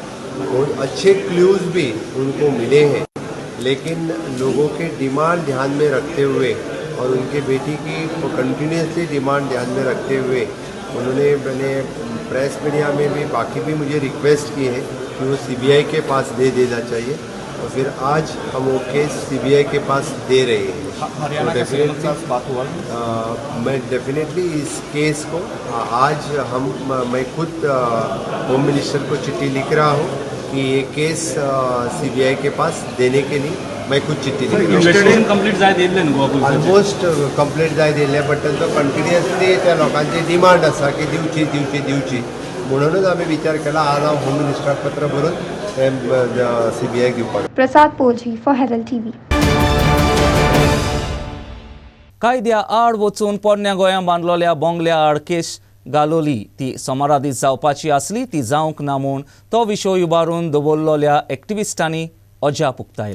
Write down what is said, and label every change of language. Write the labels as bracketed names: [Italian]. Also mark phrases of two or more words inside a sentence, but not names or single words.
[Hindi] बहुत अच्छे क्लूज़ भी उनको मिले हैं, लेकिन लोगों के डिमांड ध्यान में रखते हुए और उनके बेटी की कंटिन्यूसली डिमांड ध्यान में रखते हुए उन्होंने मैंने [English] press media [Hindi] में भी बाकी भी मुझे रिक्वेस्ट की है कि वो सीबीआई के पास दे देना चाहिए और फिर आज हम वो केस सीबीआई के पास दे रहे हैं. हरियाणा के सीएम के साथ बात हुआ. मैं डेफिनेटली इस केस को आज मैं खुद [English] home minister [Hindi] को चिट्ठी लिख रहा हूँ कि ये केस सीबीआई के पास देने के लिए मैं खुद चिट्ठी लिख रहा हूँ. [Konkani] कंप्लीट जाय दिले न्हू [English] almost complete [Konkani] जाय दिले, बट तांचो कंटिन्युअसली त्या लोकांची डिमांड आसा की दिवची म्हणूनच आम्ही विचार केला आज हांव होम मिनिस्टराक पत्र बरोवन सीबीआय दिवपाक. [English] Prasad Polji for Herald TV. [Konkani] कायद्या आड वचून पोरण्या गोंयां बांदलोल्या बोंगल्या आड केस घालोली ती सोमारादीस जावपाची आसली ती जावंक ना म्हूण तो विशय उबारून दवरलोल्या एक्टिविस्टांनी अजाप उक्तायलें.